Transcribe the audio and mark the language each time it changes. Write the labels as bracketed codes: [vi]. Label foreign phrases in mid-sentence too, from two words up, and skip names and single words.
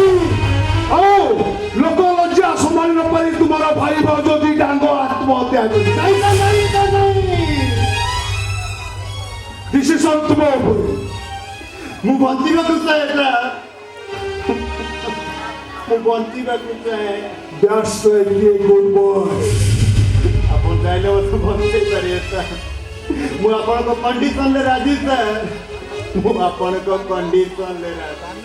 [or] ଆଉ ଲୋକ ଲଜ୍ଜା ସମ୍ଭାଳି ନ ପାରି ତୁମର ଭାଇ ଭାଉଜ ଦିଟାଙ୍କ ଆତ୍ମହତ୍ୟା କରି ନାଇଁ ସାର୍ ନାଇଁ ସାର୍ ନାଇଁ ଡିସିସନ ତୁମ ଉପରେ ମୁଁ ବଞ୍ଚିବାକୁ ଚାହେଁ ସାର୍ ମୁଁ ବଞ୍ଚିବାକୁ ଚାହେଁ [en] That's like a good boy. [or] ଆପଣ ଚାହିଁଲେ ମୋତେ ବଞ୍ଚେଇ ପାରିବେ ସାର୍ ମୁଁ ଆପଣଙ୍କ କଣ୍ଡିସନରେ ରାଜି ସାର୍ ମୁଁ ଆପଣଙ୍କ କଣ୍ଡିସନରେ ରାଜି